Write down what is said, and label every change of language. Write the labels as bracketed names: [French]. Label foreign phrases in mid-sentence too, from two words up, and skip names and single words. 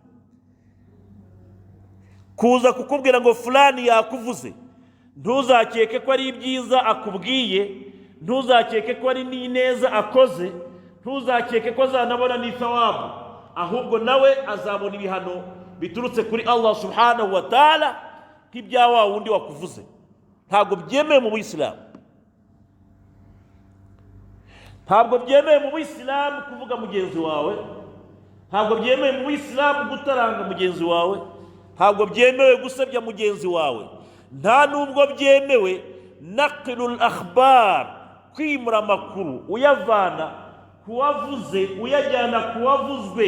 [Kinyarwanda] Kuza kukubwira ngo fulani yakuvuze, ntuzakeke ko ari ibyiza akubwiye, ntuzakeke ko ari n'ineza akoze, ntuzakeke ko azanabona n'ithawabu, ahubwo nawe azabona ibihano biturutse kuri Allah [Arabic] سبحانه وتعالى [Kinyarwanda] nk'ibya wa wundi wakuvuze. Ntabwo byemewe mu Buyisilamu, ntabwo byemewe mu Buyisilamu kuvuga mugenzi wawe, ntabwo byemewe mu Buyisilamu gutaranga mugenzi wawe, ntabwo byemewe gusebya mugenzi wawe, nta nubwo byemewe [Arabic] ناقل الأخبار, [Kinyarwanda] kwimura amakuru uyavana kuwavuze uyajyana kuwavuzwe.